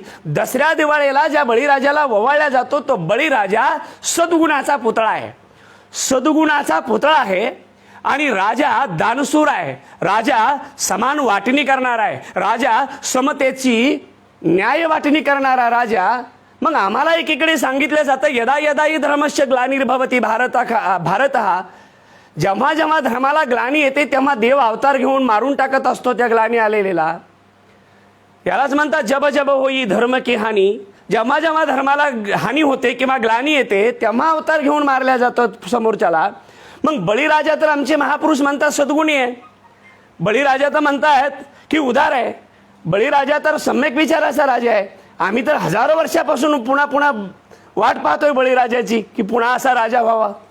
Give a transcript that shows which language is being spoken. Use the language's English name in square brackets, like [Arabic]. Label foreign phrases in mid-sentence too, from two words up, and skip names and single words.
[Marathi] दसऱ्या दिवाळीला ज्या बळीराजाला ओवाळला जातो तो बळीराजा सद्गुणाचा पुतळा आहे. सद्गुणाचा पुतळा आहे आणि राजा दानशूर आहे. राजा समान वाटणी करणार आहे. राजा समतेची न्याय वाटणी करणारा राजा. मग आम्हाला एकीकडे सांगितलं जातं [Sanskrit] यदा यदा हि धर्मस्य ग्लानिर्भवती भारत [Marathi] हा, जेव्हा जेव्हा धर्माला ग्लानी येते तेव्हा देव अवतार घेऊन मारून टाकत असतो त्या ग्लानी आलेला. यालाच म्हणतात [Hindi] जब जब होई धर्म की हानी. [Marathi] जेव्हा जेव्हा धर्माला हानी होते किंवा ग्लानी येते तेव्हा अवतार घेऊन मारल्या जातात समोरच्याला. मग बळीराजा तर आमचे महापुरुष म्हणतात सद्गुणी आहे. बळीराजा तर म्हणतात की उदार आहे. बळीराजा तर सम्यक विचाराचा राजा आहे. आम्ही तर हजारो वर्षापासून पुन्हा वाट पाहतोय बळीराजाची की पुन्हा असा राजा व्हावा.